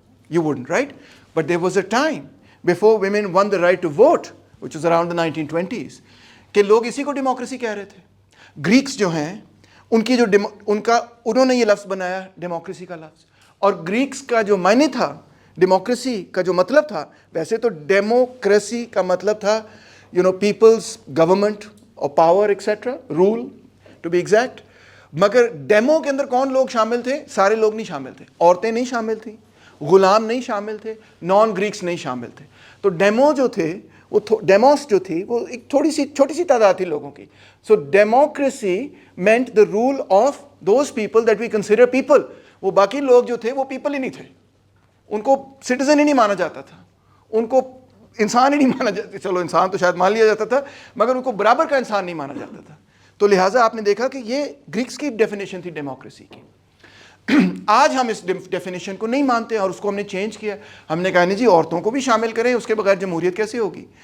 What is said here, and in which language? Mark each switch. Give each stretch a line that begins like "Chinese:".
English: You wouldn't, right? But there was a time before women won the right to vote, which was around the 1920s,
Urdu: کہ لوگ اسی کو democracy کہہ رہے تھے. گریکس جو ہیں انہوں نے یہ لفظ بنایا ڈیموکریسی کا لفظ, اور گریکس کا جو معنی تھا ڈیموکریسی کا جو مطلب تھا, ویسے تو ڈیموکریسی کا مطلب تھا پیپلز گورنمنٹ اور power etcetera,
English: Role to be exact.
Urdu: مگر ڈیمو کے اندر کون لوگ شامل تھے؟ سارے لوگ نہیں شامل تھے. عورتیں نہیں شامل تھیں, غلام نہیں شامل تھے, نان گریکس نہیں شامل تھے. تو ڈیمو جو تھے وہ ڈیموس جو تھی وہ ایک چھوٹی سی تعداد تھی لوگوں کی.
English: So democracy meant the rule of those people that we consider people.
Urdu: وہ باقی لوگ جو تھے وہ پیپل ہی نہیں تھے, ان کو سٹیزن ہی نہیں مانا جاتا تھا, ان کو انسان ہی نہیں مانا جاتا. چلو انسان تو شاید مان لیا جاتا تھا, مگر ان کو برابر کا انسان نہیں مانا جاتا تھا. تو لہٰذا آپ نے دیکھا کہ یہ گریکس کی ڈیفینیشن تھی ڈیموکریسی کی. آج ہم اس ڈیفینیشن کو نہیں مانتے اور اس کو ہم نے چینج کیا. ہم نے کہا نہیں جی عورتوں کو بھی شامل کریں, اس کے بغیر جمہوریت کیسے ہوگی.